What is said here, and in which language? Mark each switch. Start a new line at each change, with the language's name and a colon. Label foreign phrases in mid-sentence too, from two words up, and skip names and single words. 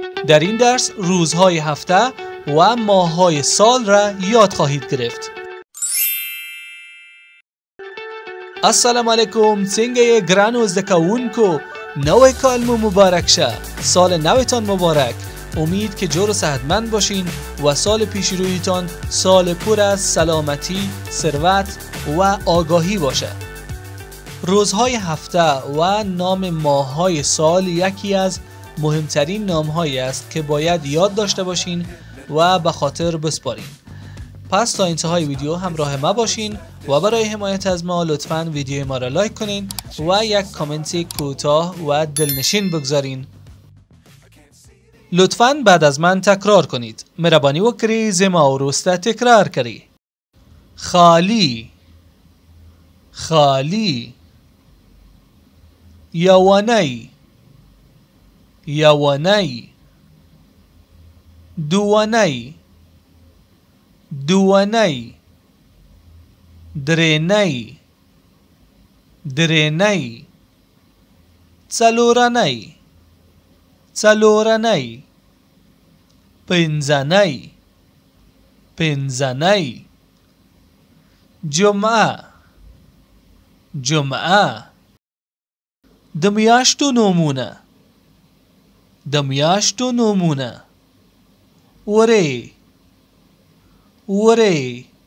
Persian: در این درس روزهای هفته و ماههای سال را یاد خواهید گرفت.
Arabic: السلام علیکم،
Pashto: څنګه ګرانو زده کوونکو، نوی کال مو مبارک شه.
Persian: سال نوتان مبارک. امید که جور و صحتمند باشین و سال پیش رویتان سال پر از سلامتی، ثروت و آگاهی باشه. روزهای هفته و نام ماههای سال یکی از مهمترین نامهایی است که باید یاد داشته باشین و به خاطر بسپارین. پس تا انتهای ویدیو همراه ما باشین و برای حمایت از ما لطفاً ویدیوی ما را لایک کنین و یک کامنت کوتاه و دلنشین بگذارین. لطفاً بعد از من تکرار کنید.
Pashto: مهربانی وکړئ زما وروسته تکرار کړئ. خالی، خالی. یوانی، یوانی. دوانی، دوانی. درینی، درینی. څلورنی، څلورنی. پنځنی، پنځنی. جمعه، جمعه. د میاشتو نومونه، د میاشتو نومونه. وری، وری.